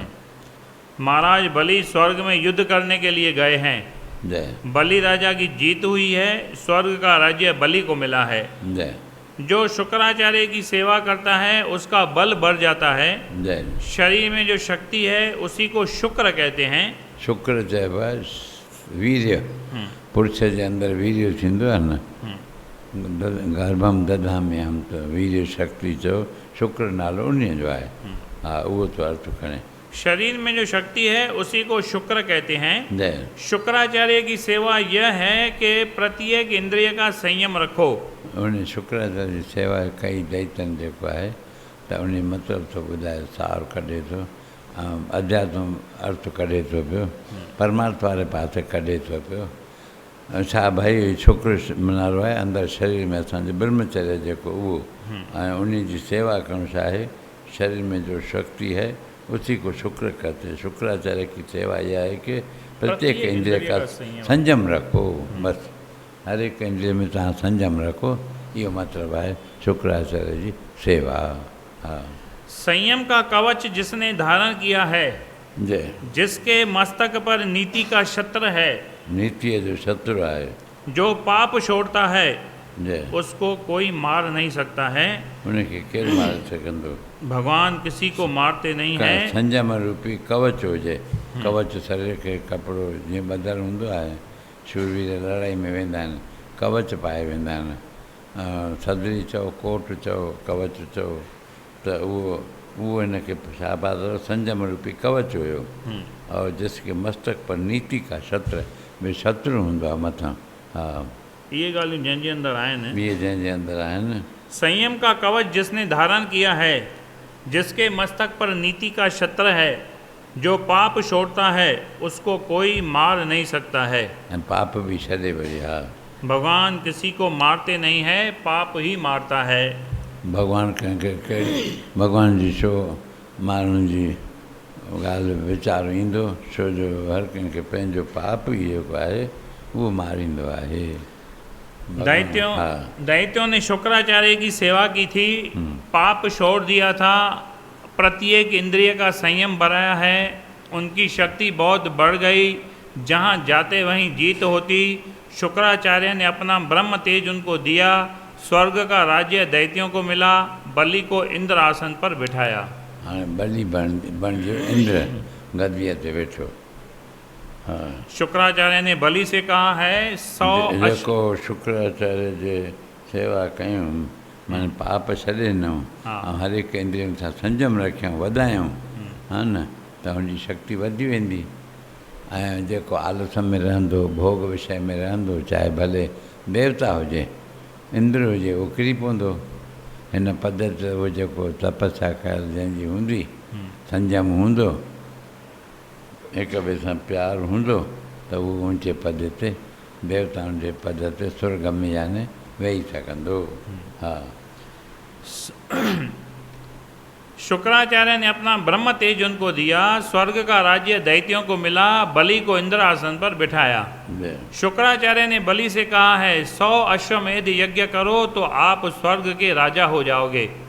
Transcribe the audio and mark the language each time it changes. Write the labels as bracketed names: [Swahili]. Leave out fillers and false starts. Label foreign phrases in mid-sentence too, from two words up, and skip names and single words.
[Hindi] महाराज बलि स्वर्ग में युद्ध करने के लिए गए हैं। बलि राजा की जीत हुई है, स्वर्ग का राज्य बलि को मिला है। जो शुक्राचार्य की सेवा करता है उसका बल बढ़ जाता है। शरीर में जो शक्ति है उसी को शुक्र कहते हैं। [Sindhi] शुक्र चइबो आहे वीर्य। पुरुष जे अंदरि वीर्य थींदो आहे न, [Sanskrit] गर्भम दधामि [Sindhi] हम त वीर्य शक्ति चयो शुक्र नालो उन जो आहे। हा उहो तो अर्थ खणे। [Hindi] शरीर में जो शक्ति है उसी को शुक्र कहते हैं। शुक्राचार्य की सेवा यह है कि प्रत्येक इंद्रिय का संयम रखो। [Sindhi] उन शुक्राचार्य जी सेवा कई दैतन जेको आहे त उन मतिलबु थो ॿुधाए, सार कढे थो, अध्यात्म अर्थ कढे थो पियो, परमात्मा वारे पासे कढे थो पियो। छा भाई शुक्र नालो आहे अंदरि शरीर में असांजो ब्रह्मचर्य जेको उहो ऐं उन जी सेवा करणु छा आहे, [Hindi] शरीर में जो शक्ति है उसी को शुक्र कहते हैं। शुक्राचार्य की सेवा यह है कि प्रत्येक इंद्रिय का संयम रखो। [Sindhi] बस हर एक इंद्रिय में तव्हां संयम रखो, यो मतलब है शुक्राचार्य जी सेवा। हाँ [Hindi] संयम का कवच जिसने धारण किया है, जिसके मस्तक पर नीति का छत्र है, नीति जो शत्रु है, जो पाप छोड़ता है, जय उसको कोई मार नहीं सकता है। [Sindhi] उनखे केरु मारे सघंदो। [Hindi] भगवान किसी को मारते नहीं है। [Sindhi] संयम रूपी कवच हुजे। कवच शरीर खे कपिड़ो जीअं ॿधल हूंदो आहे, शूरवीर लड़ाई में वेंदा आहिनि, कवच पाए वेंदा आहिनि। सदरी चओ, कोट चओ, कवच चओ, त उहो हिनखे छा पातो, संयम रूपी कवच हुयो। [Hindi] और जिसके मस्तक पर नीति का शत्रु, [Sindhi] भई शत्रु हूंदो आहे मथां। [Hindi] हा, [Sindhi] ये ॻाल्हियूं जंहिंजे अंदरि आहिनि। इहे जंहिंजे अंदरि आहिनि। [Hindi] संयम का कवच जिसने धारण किया है, जिसके मस्तक पर नीति का शत्र है, जो पाप छोड़ता है उसको कोई मार नहीं सकता है। [Sindhi] ऐं पाप बि छॾे वरी। हा, [Hindi] भगवान किसी को मारते नहीं है, पाप ही मारता है। [Sindhi] भॻवानु कंहिंखे भॻवान जी छो माण्हुनि जी ॻाल्हि वीचारु ईंदो, छो जो हर कंहिंखे पंहिंजो पाप ई जेको आहे उहो मारींदो आहे। [Hindi] दैत्यों ने शुक्राचार्य की सेवा की थी, पाप छोड़ दिया था, प्रत्येक इंद्रिय का संयम बढ़ाया है, उनकी शक्ति बहुत बढ़ गई, जहाँ जाते वहीं जीत होती। शुक्राचार्य ने अपना ब्रह्म तेज उनको दिया, स्वर्ग का राज्य दैत्यों को मिला, बलि को इंद्र आसन पर बिठाया। [Sindhi] हाँ, बलि बणिजो इंद्र गद्दीअ ते वेठो। हाँ, [Hindi] शुक्राचार्य ने बलि से कहा है 100 [Sindhi] जेको शुक्राचार्य जे सेवा कयूं, माना पाप छॾे ॾिनऊं, ऐं हर हिकु इंद्रियनि सां संयम रखियऊं, वधायूं, हा न, त हुनजी शक्ति वधी वेंदी। ऐं जेको आलस में रहंदो, भोग विषय में रहंदो, चाहे भले देवता हुजे, इंद्र हुजे, उहो किरी पवंदो। हिन पद ते उहो जेको तपस्या कयल जंहिंजी हूंदी, संयम हूंदो, हिक ॿिए सां प्यारु हूंदो, त उहो ऊचे पद ते, देवताउनि जे पद ते स्वर्ग में याने वेही सघंदो। हा, [Hindi] शुक्राचार्य ने अपना ब्रह्म तेज उनको दिया, स्वर्ग का राज्य दैत्यों को मिला, बलि को इंद्र आसन पर बिठाया। शुक्राचार्य ने बलि से कहा है 100 अश्वमेध यज्ञ करो तो आप स्वर्ग के राजा हो जाओगे।